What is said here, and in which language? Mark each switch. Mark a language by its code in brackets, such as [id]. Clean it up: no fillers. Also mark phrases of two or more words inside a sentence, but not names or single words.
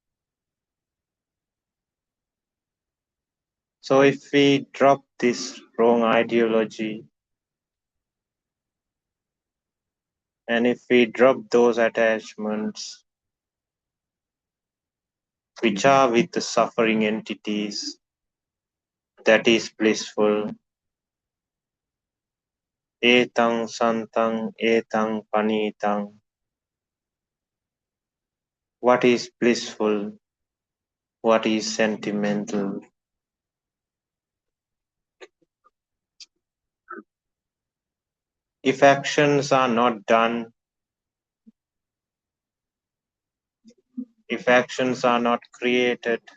[en] So if we drop this wrong ideology, and if we drop those attachments which are with the suffering entities, that is blissful. [pi] Etang santang etang panitang. [en] What is blissful? What is sentimental? If actions are not done, if actions are not created,